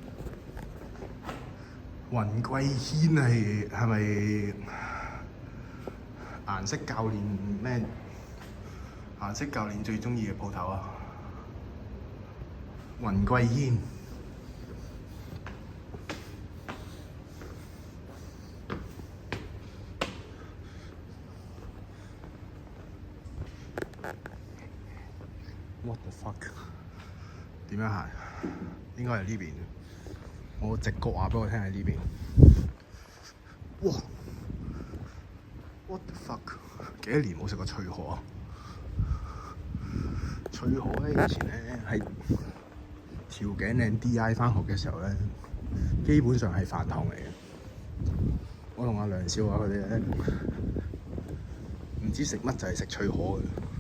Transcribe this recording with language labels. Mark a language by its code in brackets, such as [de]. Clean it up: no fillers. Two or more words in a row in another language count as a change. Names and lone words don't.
[yue] 雲貴軒係咪顏色教練咩？顏色教練最中意嘅鋪頭啊！雲貴軒。 [en] What the fuck？ [yue] 點樣行？應該係呢邊。我直覺話俾我聽係呢邊。哇 ！ [en] What the fuck？ [yue] 幾多年冇食過脆河啊？脆河咧，以前咧喺條頸嶺 D.I. 返學嘅時候咧，基本上係飯堂嚟嘅。我同阿梁少華佢哋咧，唔知食乜就係食脆河嘅。